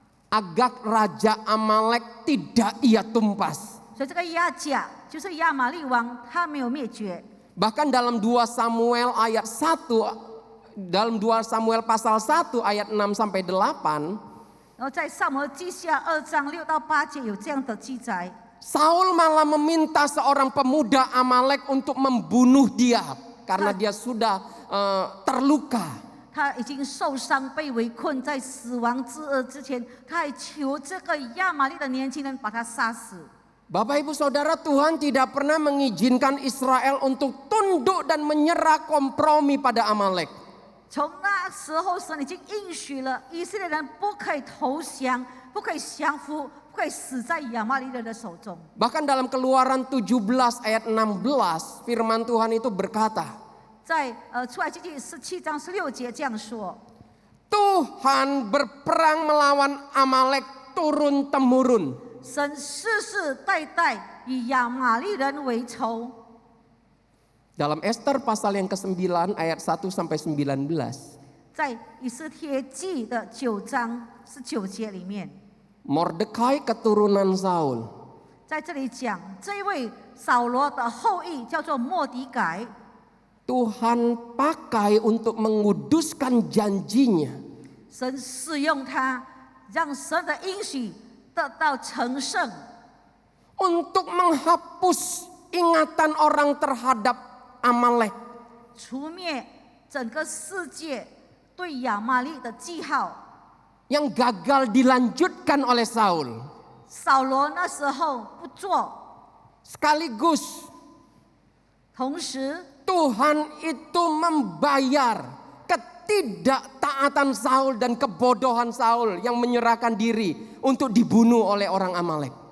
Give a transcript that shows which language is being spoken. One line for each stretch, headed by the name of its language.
Indonesian: Agag raja Amalek tidak ia tumpas.
Chinese: 所以这个亚甲就是亚玛利王，他没有灭绝。
Indonesian: Bahkan dalam 2 Samuel ayat 1, dalam 2 Samuel pasal 1 ayat 6 sampai 8,
Chinese: 然后在撒母耳记下2章6到8节有这样的记载。
Indonesian: Saul malah meminta seorang pemuda Amalek untuk membunuh dia karena dia sudah terluka.
Chinese: 他已经受伤，被围困在死亡之恶之前，他还求这个亚玛利的年轻人把他杀死。
Indonesian: Bapak Ibu Saudara, Tuhan tidak pernah mengizinkan Israel untuk tunduk dan menyerah kompromi pada Amalek.
Chinese: 从那时候，神已经应许了以色列人不可以投降，不可以降服，不可以死在亚玛利人的手中。
Indonesian: Bahkan dalam Keluaran 17 ayat 16, firman Tuhan itu berkata,
Chinese: 在出埃及记17章16节这样说：
Indonesian: Tuhan berperang melawan Amalek turun temurun.
Chinese: 神世世代代以亚玛利人为仇。
Indonesian: Dalam Ester pasal yang ke-9 ayat 1 sampai 19.
Chinese: 在以斯帖记的9章19节里面，
Indonesian: Mordekai keturunan Saul.
Chinese: 在这里讲这一位扫罗的后裔叫做末底改，
Indonesian: Tuhan pakai untuk menguduskan janjinya.
Chinese: 神使用他，让神的应许得到成圣，
Indonesian: Untuk menghapus ingatan orang terhadap Amalek.
Chinese: 除灭整个世界对亚玛利的记号。
Indonesian: Yang gagal dilanjutkan oleh Saul.
Chinese: 扫罗那时候不做，
Indonesian: Sekaligus
Chinese: 同时
Indonesian: Tuhan itu membayar ketidaktaatan Saul dan kebodohan Saul yang menyerahkan diri untuk dibunuh oleh orang Amalek.